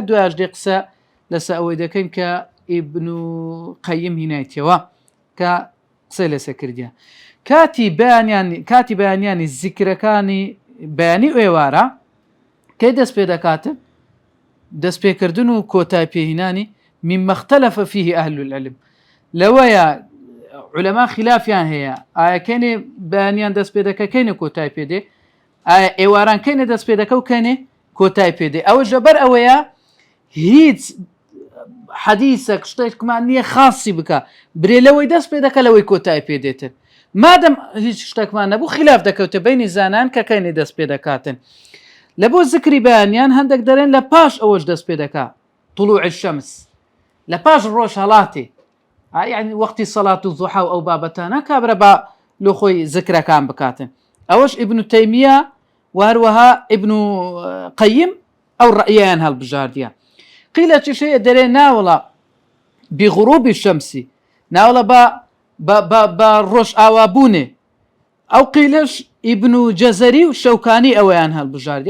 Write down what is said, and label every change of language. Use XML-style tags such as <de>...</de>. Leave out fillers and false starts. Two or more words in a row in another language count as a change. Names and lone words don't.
<ckb>دوایش دێ قسە لەسەر ئەوەی دەکەین کە ئیبن قەیم هینایەتەوە کە قسەی لەسەر کردیان کاتی بەیانیانی زیکرەکانی بەیانی ئێوارە کەی دەست پێ دەکاتن دەستپێکردن و کۆتای پێهینانی</ckb> <ar>مما اختلف فيه أهل العلم.</ar> <ckb>لەوەیە علەما خلافیان هەیە ئایا کەینێ بەیانیان دەست پێ دەکە کەینە کۆتای پێدێ ئایا ئێواران کەینە دەست پێ دەکە و کەینێ کۆتای پێدێ. ئەوە ژەبەر ئەوەیە هیچ حەدیسێک شتێکمان نییە خاصی بکە برێ لەوەی دەست پێ دەکە لەوەی کۆتای پێدێتن مادەم هیچ شتێکمان نەبوو خلاف دەکەوتە بینی زانان کە کەینێ دەست پێ دەکاتن. لە بۆ زکری بەیانیان هەندێک دەرێن لە پاش ئەوەش دەست پێ دەکا</ckb> <ar>طلوع الشمس</ar> <ckb>لە پاش ڕۆژ هەڵاتی یعنی وەختی سەڵات و زوحا و ئەو بابەتانە کابرا بە لۆ خۆی زکرەکان بکاتن. ئەوەش ئیبن تەیمیە وهروەها ئیبن قەیم ئەو ڕەئیان هەڵبژاردیە. قیلە چشەیە دەرێ ناوڵە بغروبی شەمسی ناوڵە بە ڕۆژ ئاوابوونێ ئەو قیلش ئیبن جەزەری و شەوکانی ئەوەیان هەڵبژاردیە.</ckb>